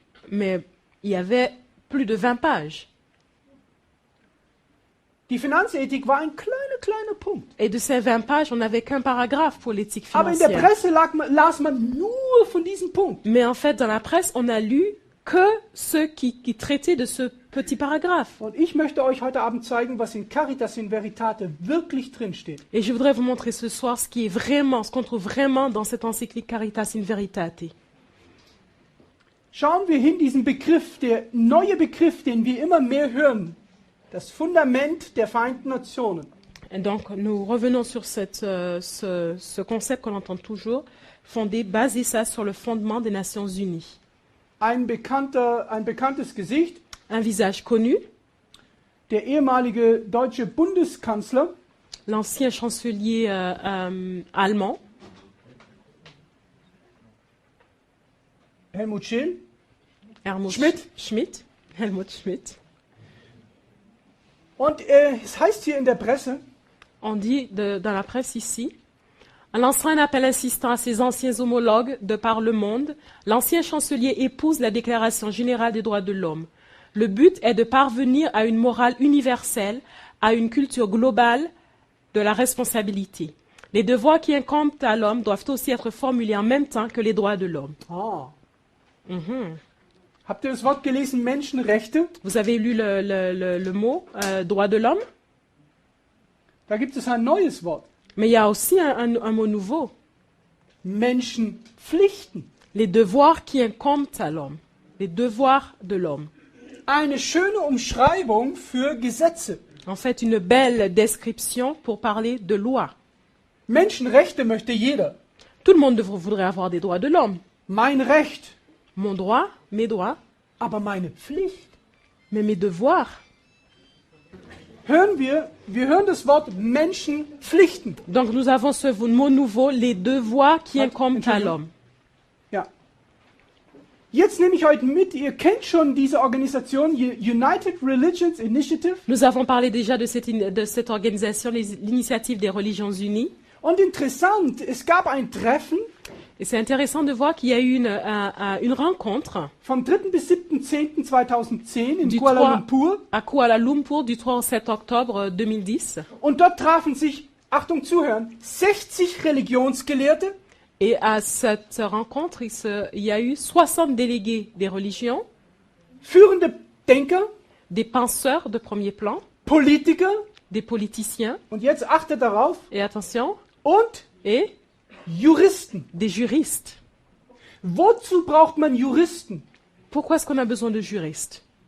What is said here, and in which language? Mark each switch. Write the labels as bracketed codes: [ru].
[fr] Mais il y avait plus de 20 pages. [de] Die Finanzethik war ein kleiner Punkt. [fr] Et de ces 20 pages, on n'avait qu'un paragraphe pour l'éthique [de] Aber in der [fr] financière. [de] Presse las man nur von diesem Punkt. [fr] Mais en fait, dans la presse, on a lu que ceux qui traitaient de ce petit paragraphe. [de] Und ich möchte euch heute Abend zeigen, was in Caritas in Veritate wirklich drin steht. [fr] Et je voudrais vous montrer ce soir ce qu'on trouve vraiment dans cette encyclique Caritas in Veritate. [de] Schauen wir hin, diesen Begriff, der neue Begriff, den wir immer mehr hören. Das Fundament der Vereinten Nationen. [fr] Et donc, nous revenons sur ce concept qu'on entend toujours, basé ça sur le fondement des Nations Unies. [de] Ein bekanntes Gesicht, [fr] Un visage connu, [de] der ehemalige deutsche Bundeskanzler, [fr] l'ancien chancelier allemand, [de] Helmut Schmidt. [fr] Helmut Schmidt. [de] Und es heißt hier in der Presse, [fr] On dit dans la presse ici, en lançant un appel insistant à ses anciens homologues de par le monde, l'ancien chancelier épouse la Déclaration générale des droits de l'homme. Le but est de parvenir à une morale universelle, à une culture globale de la responsabilité. Les devoirs qui incombent à l'homme doivent aussi être formulés en même temps que les droits de l'homme. [de] Habt ihr das Wort gelesen, Menschenrechte? [fr] Vous avez lu le mot droit de l'homme, [de] Da gibt es ein neues Wort, [fr] mais il y a aussi un mot nouveau, [de] Menschenpflichten. [fr] les devoirs qui incombent à l'homme, les devoirs de l'homme. [de] Eine schöne Umschreibung für Gesetze. [fr] En fait, une belle description pour parler de loi. [de] Menschenrechte möchte jeder. [fr] Tout le monde voudrait avoir des droits de l'homme. [de] Mein Recht. [fr] Mon droit, mes droits, [de] aber meine Pflicht. [fr] mais mes devoirs. [de] Wir hören das Wort Menschenpflichten. [fr] Donc nous avons ce mot nouveau, les devoirs qui incombent à l'homme. [de] Ja. Jetzt nehme ich heute mit, ihr kennt schon diese Organisation, United Religions Initiative. [fr] Nous avons parlé déjà de cette organisation, l'initiative des Religions Unies. [de] Und interessant, es gab ein Treffen [fr] Et c'est intéressant de voir qu'il y a eu une rencontre [de] vom 3. bis 7.10.2010 in [fr] Du [de] Kuala [fr] 3 [de] Lumpur. [fr] à Kuala Lumpur du 3 au 7 octobre 2010. [de] Und dort trafen sich, Achtung zuhören, 60 Religionsgelehrte, [fr] Et à cette rencontre, il y a eu 60 délégués des religions, [de] führende Denker, [fr] des penseurs de premier plan, [de] Politiker, [fr] des politiciens, [de] und jetzt achtet darauf, [fr] et attention, [de] und [fr] et [de] Juristen. [fr] des juristes. [de] Wozu braucht man Juristen? [fr] Pourquoi est-ce qu'on a besoin de juristes?